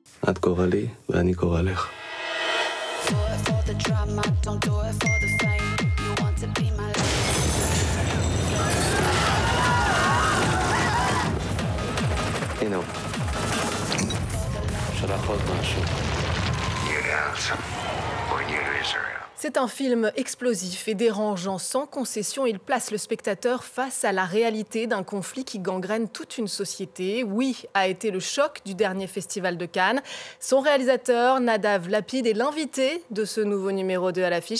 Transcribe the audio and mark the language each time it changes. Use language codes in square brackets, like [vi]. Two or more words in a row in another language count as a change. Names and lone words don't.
[he] את קורא לי ואני קורא לך. הנה הוא. שלח עוד משהו. [fr] C'est un film explosif et dérangeant. Sans concession, il place le spectateur face à la réalité d'un conflit qui gangrène toute une société. Oui a été le choc du dernier festival de Cannes. Son réalisateur, Nadav Lapid, est l'invité de ce nouveau numéro 2 à l'affiche.